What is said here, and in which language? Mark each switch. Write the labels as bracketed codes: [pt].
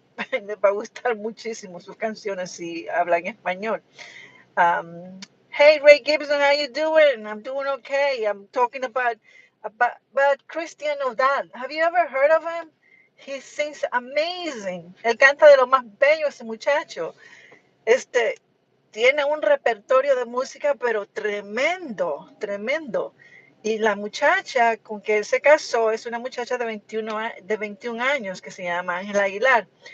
[es] Les va a gustar muchísimo sus canciones si hablan español. Um, [en] Hey, Ray Gibson, how you doing? I'm doing okay. I'm talking about Cristian Nodal. Have you ever heard of him? He sings amazing. [es] Él canta de lo más bello ese muchacho. Este tiene un repertorio de música, pero tremendo, tremendo. Y la muchacha con que él se casó es una muchacha de 21 años que se llama Ángela Aguilar.